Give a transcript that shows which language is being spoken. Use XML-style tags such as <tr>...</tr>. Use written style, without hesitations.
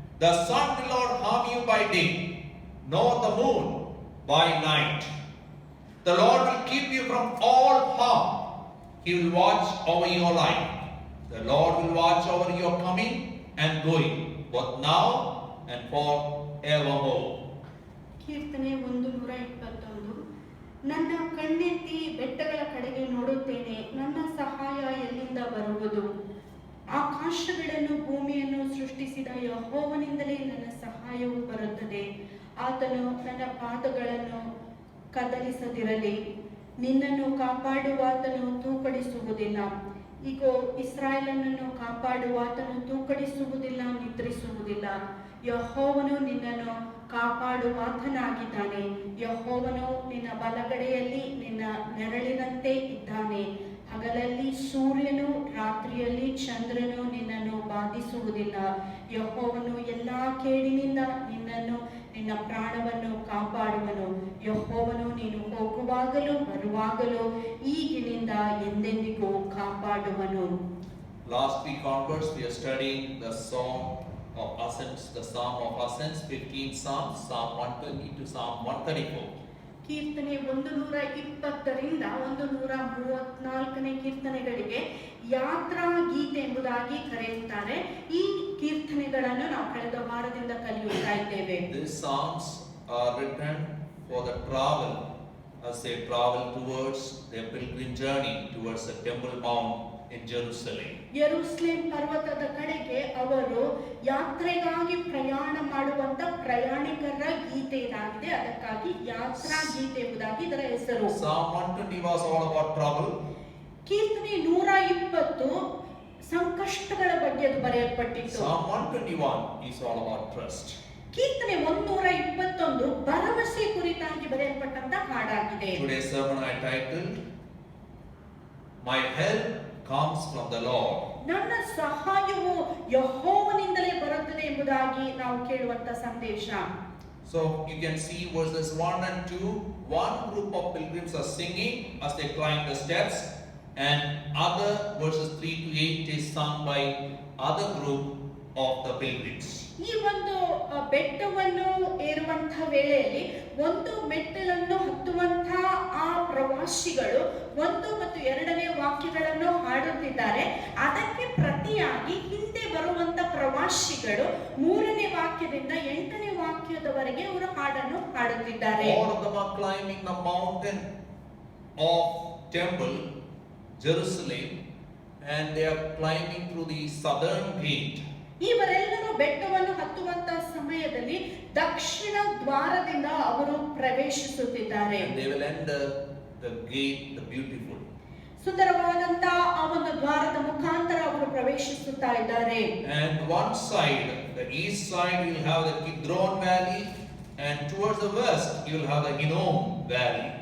<en>The sun will not harm you by day, nor the moon by night. The Lord will keep you from all harm. He will watch over your life. The Lord will watch over your coming and going, both now and forevermore.</en> <kn>ಕೀರ್ತನೆ 121. ನನ್ನ ಕಣ್ಣೆತ್ತಿ ಬೆಟ್ಟಗಳ ಕಡೆಗೆ ನೋಡುತ್ತೇನೆ, ನನ್ನ ಸಹಾಯ ಎಲ್ಲಿಂದ ಬರುವುದು? ಆಕಾಶಗಳನ್ನು ಭೂಮಿಯನ್ನು ಸೃಷ್ಟಿಸಿದ ಯೆಹೋವನಿಂದಲೇ ನನ್ನ ಸಹಾಯವು ಬರುತ್ತದೆ. ಆತನು ನನ್ನ ಪಾದಗಳನ್ನು ಕದಲಿಸದಿರಲಿ. ನಿನ್ನನ್ನು ಕಾಪಾಡುವಾತನು ತೂಕಡಿಸುವುದಿಲ್ಲ. ಇಗೋ, ಇಸ್ರಾಯೇಲನನ್ನು ಕಾಪಾಡುವಾತನು ತೂಕಡಿಸುವುದಿಲ್ಲ, ನಿದ್ರಿಸುವುದಿಲ್ಲ. ಯೆಹೋವನು ನಿನ್ನನ್ನು ಕಾಪಾಡುವಾತನಾಗಿದ್ದಾನೆ. ಯೆಹೋವನು ನಿನ್ನ ಬಲಗಡೆಯಲ್ಲಿ ನಿನ್ನ ನೆರಳಿನಂತೆ ಇದ್ದಾನೆ. ಹಗಲಲ್ಲಿ ಸೂರ್ಯನು, ರಾತ್ರಿಯಲ್ಲಿ ಚಂದ್ರನು ನಿನ್ನನ್ನು ಬಾಧಿಸುವುದಿಲ್ಲ. ಯೆಹೋವನು ಎಲ್ಲಾ ಕೇಡಿನಿಂದ ನಿನ್ನನ್ನು, ನಿನ್ನ ಪ್ರಾಣವನ್ನು ಕಾಪಾಡುವನು. ಯೆಹೋವನು ನೀನು ಹೋಗುವಾಗಲೂ ಬರುವಾಗಲೂ ಈಗಿನಿಂದ ಎಂದೆಂದಿಗೂ ಕಾಪಾಡುವನು.</kn> <en>Last week onwards, we are studying the Song of Ascents, the Psalm of Ascents, 15 Psalms, Psalm 120 to Psalm 134.</en> <kn>ಕೀರ್ತನೆ 120ರಿಂದ 134ನೇ ಕೀರ್ತನೆಗಳಿಗೆ ಯಾತ್ರಾ ಗೀತೆ ಎಂಬುದಾಗಿ ಕರೆಯುತ್ತಾರೆ. ಈ ಕೀರ್ತನೆಗಳನ್ನು ನಾವು ಕಳೆದ ವಾರದಿಂದ ಕಲಿಯುತ್ತಾ ಇದ್ದೇವೆ.</kn> <en>These psalms are written for the travel, as they travel towards their pilgrim journey towards the Temple Mount in Jerusalem.</en> <kn>ಯೆರೂಸಲೇಮ್ ಪರ್ವತದ ಕಡೆಗೆ ಅವರು ಯಾತ್ರೆಗಾಗಿ ಪ್ರಯಾಣ ಮಾಡುವಂತ ಪ್ರಯಾಣಿಕರ ಗೀತೆ ಇದಾಗಿದೆ. ಅದಕ್ಕಾಗಿ ಯಾತ್ರಾ ಗೀತೆ ಎಂಬುದಾಗಿ ಇದರ ಹೆಸರು.</kn> <en>Psalm 120 was all about trouble.</en> <kn>ಕೀರ್ತನೆ 120 ಸಂಕಷ್ಟಗಳ ಬಗ್ಗೆ ಅದು ಬರೆಯಲ್ಪಟ್ಟಿತ್ತು.</kn> <en>Psalm 121 is all about trust.</en> <kn>ಕೀರ್ತನೆ 121 ಭರವಸೆ ಕುರಿತಾಗಿ ಬರೆಯಲ್ಪಟ್ಟಂತ ಹಾಡಾಗಿದೆ.</kn> <en>Today's sermon I titled, My help comes from the Lord.</en> <kn>ನನ್ನ ಸಹಾಯವು ಯೆಹೋವನಿಂದಲೇ ಬರುತ್ತದೆ ಎಂಬುದಾಗಿ ನಾವು ಕೇಳುವಂತ ಸಂದೇಶ.</kn> <en>So you can see verses 1 and 2, one group of pilgrims are singing as they climb the steps, and other verses 3 to 8 is sung by other group of the pilgrims.</en> <kn>ಈ ಒಂದು ಬೆಟ್ಟವನ್ನು ಏರುವಂತಹ ವೇಳೆಯಲ್ಲಿ ಒಂದು ಮೆಟ್ಟಲನ್ನು ಹತ್ತುವಂತ ಆ ಪ್ರವಾಸಿಗಳು 1 ಮತ್ತು 2ನೇ ವಾಕ್ಯಗಳನ್ನು ಹಾಡುತ್ತಿದ್ದಾರೆ. ಅದಕ್ಕೆ ಪ್ರತಿಯಾಗಿ ಹಿಂದೆ ಬರುವಂತ ಪ್ರವಾಸಿಗಳು 3ನೇ ವಾಕ್ಯದಿಂದ 8ನೇ ವಾಕ್ಯದವರೆಗೆ ಅವರು ಹಾಡನ್ನು ಹಾಡುತ್ತಿದ್ದಾರೆ.</kn> <en>All of them are climbing the mountain of temple, Jerusalem, and they are climbing through the southern gate.</en> <kn>ಇವರೆಲ್ಲರೂ ಬೆಟ್ಟವನ್ನು ಹತ್ತುವಂತ ಸಮಯದಲ್ಲಿ ದಕ್ಷಿಣ ದ್ವಾರದಿಂದ ಅವರು ಪ್ರವೇಶಿಸುತ್ತಿದ್ದಾರೆ.</kn> <en>And they will enter the gate, the beautiful.</en> <kn>ಸುಂದರವಾದಂತ ಆ ಒಂದು ದ್ವಾರದ ಮುಖಾಂತರ ಅವರು ಪ್ರವೇಶಿಸುತ್ತಾ ಇದ್ದಾರೆ.</kn> <en>And one side, the east side, you will have the Kidron Valley, and towards the west, you will have the Hinnom Valley.</en>